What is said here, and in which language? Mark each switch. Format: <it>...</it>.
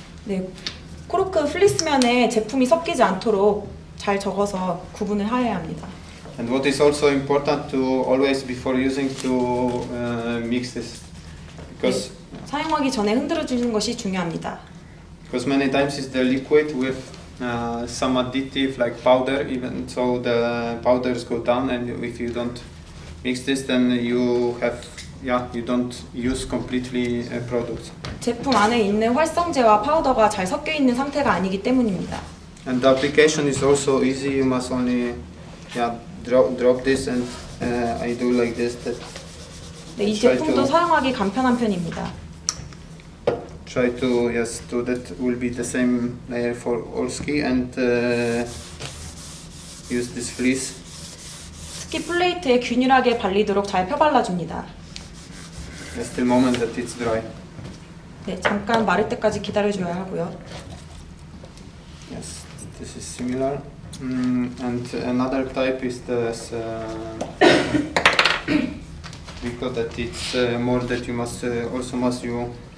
<ko>네, 코르크 플리스면에 제품이 섞이지 않도록 잘 적어서 구분을 해야 합니다.</ko> <en>And what is also important to always before using to mix this. Because</en> <ko>사용하기 전에 흔들어 주는 것이 중요합니다.</ko> <en>Because many times it's the liquid with some additive like powder, even so the powders go down, and if you don't mix this, then you don't use completely a product.</en> <ko>제품 안에 있는 활성제와 파우더가 잘 섞여 있는 상태가 아니기 때문입니다.</ko> <en>And the application is also easy. You must only drop this, and I do like this.</en> <ko>네, 이 제품도 사용하기 간편한 편입니다.</ko> <en>Try to do that will be the same layer for all ski, and use this fleece.</en> <ko>스키 플레이트에 균일하게 발리도록 잘 펴발라줍니다.</ko> <en>Just the moment that it's dry.</en> <ko>네, 잠깐 마를 때까지 기다려줘야 하고요.</ko> <en>Yes, this is similar. And another type is this. Because that it's more that you must you.</en>